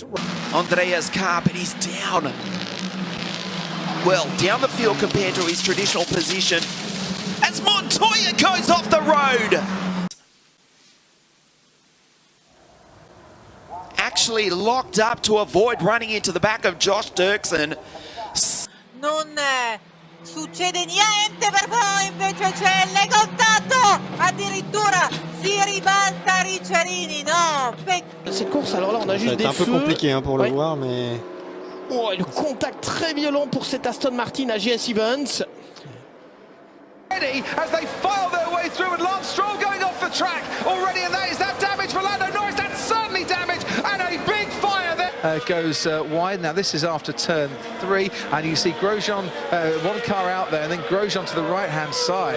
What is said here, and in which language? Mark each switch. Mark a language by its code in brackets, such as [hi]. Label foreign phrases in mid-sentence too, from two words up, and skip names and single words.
[en] Andrea's car, but he's down. Well, down the field compared to his traditional position as Montoya goes off the road. Actually locked up to avoid running into the back of Josh Dirksen. [it] Non succede niente per voi, invece c'è il contatto, addirittura si ribalta Ricciarini, no. [fr] Cette course, alors là on a juste des feux. C'est un peu compliqué pour le voir, mais... Oh, le contact très violent pour cet Aston Martin à GS Events. [en] As they file their way through, and Lance Stroll going off the track already, and that is that damage for Lando Norris. That's certainly damage, and a big fire there. Goes wide. Now this is after turn 3, and you see Grosjean, one car out there, and then Grosjean to the right-hand side.